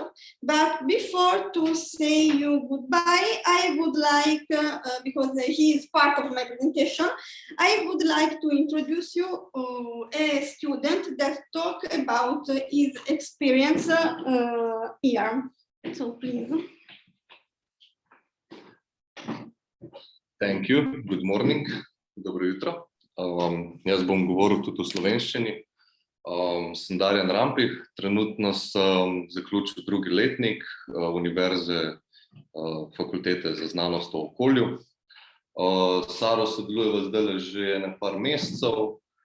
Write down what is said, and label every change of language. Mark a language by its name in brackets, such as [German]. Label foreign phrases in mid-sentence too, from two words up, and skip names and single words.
[English] But before to say you goodbye, I would like, because he is part of my presentation, I would like to introduce you a student that talk about his experience here. So please. Thank you. Good morning. [Slovenian] Dobro jutro. Jaz bom govoril tudi v slovenščini. Sem Darjan Rampih, trenutno sem zaključil 2. letnik Univerze Fakultete za znanost o okolju. Saro sodelujeva zdaj že par mesecev.